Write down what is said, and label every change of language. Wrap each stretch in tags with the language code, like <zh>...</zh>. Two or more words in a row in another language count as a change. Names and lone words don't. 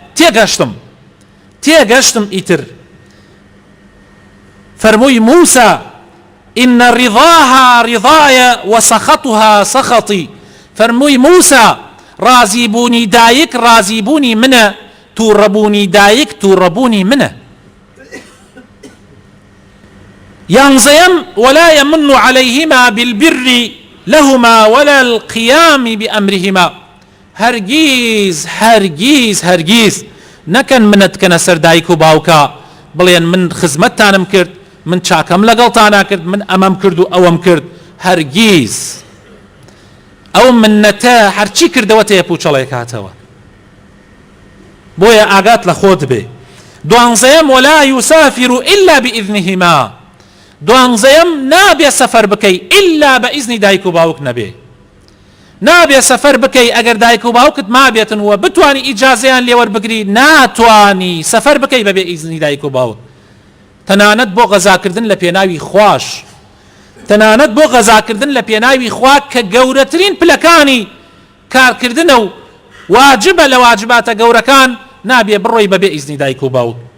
<ckb>تێگەشتم ئیتر فەرمووی موسا</ckb> <ar>إن رضاها رضاي وسخطها سخطي</ar> <ckb>فەرمووی موسا رازی بوونی دایک رازی بوونی منە تووڕەبوونی دایک تووڕەبوونی منە</ckb> <ar>يانزيم ولا يمن عليهما بالبر لهما ولا القيام بأمرهما</ar> <ckb>هەرگیز نەکەن منەتکەنە سەر دایک و باوکە بڵێن من خزمەتتانم کرد من چاکەم لەگەڵتانە کرد من ئەمەم کرد و ئەوەم کرد هەرگیز ئەو منەتە هەرچی کردەوە تێپوچەڵێک هاتەوە بۆیە ئاگات لە خۆت بێ دوانزەیەم</ckb> <ar>ولا يسافر إلا بإذنهما</ar> <ckb>دوانزەیەم نابێ سەفەر بکەی إلا بە ئیزنی دایک و باوک نەبێ نابێ سەفەر بکەی ئەگەر دایک و باوکت مابێتن وە بتوانی ئیجازەیان لێوەربگری ناتوانی سەفەر بکەی بەبێ ئیزنی دایک و باوک تەنانەت بۆ غەزاکردن لە پێناوی خوش، تەنانەت بۆ غەزاکردن لە پێناوی خوا کە گەورەترین پلەکانی کارکردنە و واجبە لە واجباتە گەورەکان نابێ بڕۆی بەبێ ئیزنی دایک و باوک.</ckb>